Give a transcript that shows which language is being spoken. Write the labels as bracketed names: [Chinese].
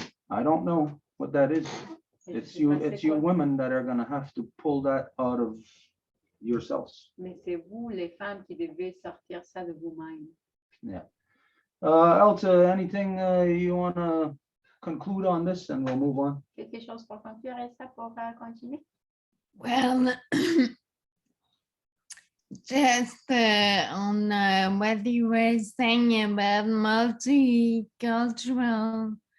[English] I don't know what that is. It's you women that are gonna have to pull that out of yourselves. [French] Mais c'est vous, les femmes, qui devez sortir ça de vous-même. Yeah. [English] Elsa, anything you wanna conclude on this and we'll move on? [French] Quelque chose pour conclure, Elsa, pour continuer? [English] Well, just on what you were saying about multiculturalism.